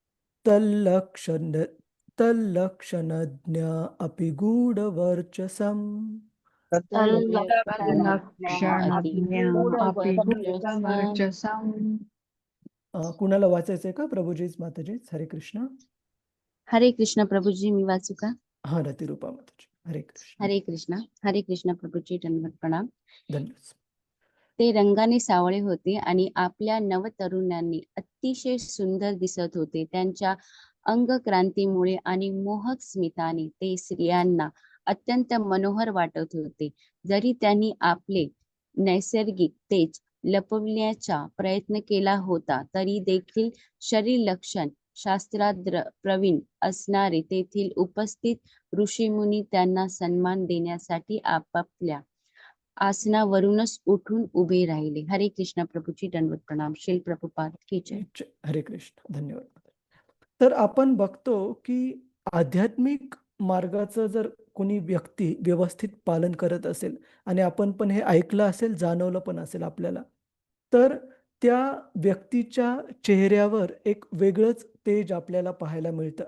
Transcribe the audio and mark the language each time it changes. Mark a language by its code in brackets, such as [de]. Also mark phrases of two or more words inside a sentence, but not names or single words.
[sa] तल्लक्षणज्ञा अपि गूढवर्चसम् [mr] कुणाला वाचायचंय का? प्रभुजीच माताजीच. हरे कृष्ण. हरे कृष्ण. प्रभुजी मी वाचू का? हा, रतिरूपा माताजी. हरे कृष्ण. हरे कृष्ण. हरे कृष्ण. प्रभुजी दंडवत प्रणाम. धन्यवाद. ते रंगाने सावळे होते आणि आपल्या नवतरुणांनी अतिशय सुंदर दिसत होते. त्यांच्या अंगक्रांतीमुळे आणि मोहक स्मिताने ते स्त्रियांना अत्यंत मनोहर वाटत होते. जरी त्यांनी आपले नैसर्गिक तेज लपविण्याचा प्रयत्न केला होता तरी देखील शरीर लक्षण शास्त्रात प्रवीण असणारे तेथील उपस्थित ऋषीमुनी त्यांना सन्मान देण्यासाठी आपापल्या आसनावरूनच उठून उभे राहिले. हरे कृष्ण. प्रभुजी दंडवत प्रणाम. श्री प्रभुपाद की जय. हरे कृष्ण. धन्यवाद. तर आपण बघतो की आध्यात्मिक मार्गाचं जर कोणी व्यक्ती व्यवस्थित पालन करत असेल आणि आपण पण हे ऐकलं असेल, जाणवलं पण असेल आपल्याला, तर त्या व्यक्तीच्या चेहऱ्यावर एक वेगळंच तेज आपल्याला पाहायला मिळतं.